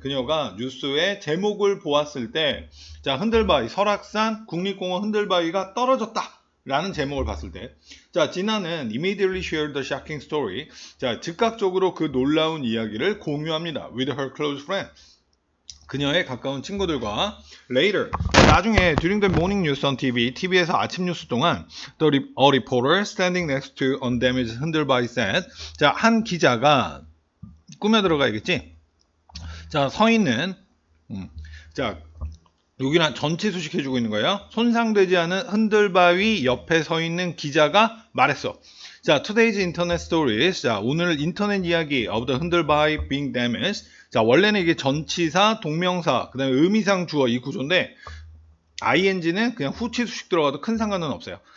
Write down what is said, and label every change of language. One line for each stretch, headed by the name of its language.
Korean: 그녀가 뉴스의 제목을 보았을 때, 자, 흔들바위, 설악산 국립공원 흔들바위가 떨어졌다 라는 제목을 봤을 때, 자, 지나는
English: immediately shared the shocking story.
Korean: 자, 즉각적으로 그 놀라운 이야기를 공유합니다.
English: with her close friend.
Korean: 그녀의 가까운 친구들과
English: later,
Korean: 나중에
English: during the morning news on TV,
Korean: TV에서 아침 뉴스 동안
English: a reporter standing next to undamaged 흔들바위 said,
Korean: 자, 한 기자가 꾸며 들어가야겠지. 자, 서 있는 자, 여기는 전체 수식해주고 있는 거예요. 손상되지 않은 흔들바위 옆에 서 있는 기자가 말했어.
English: 자, today's internet stories.
Korean: 자, 오늘 인터넷 이야기
English: of the 흔들바위 being damaged.
Korean: 자, 원래는 이게 전치사, 동명사, 그 다음에 의미상 주어 이 구조인데, ing는 그냥 후치 수식 들어가도 큰 상관은 없어요.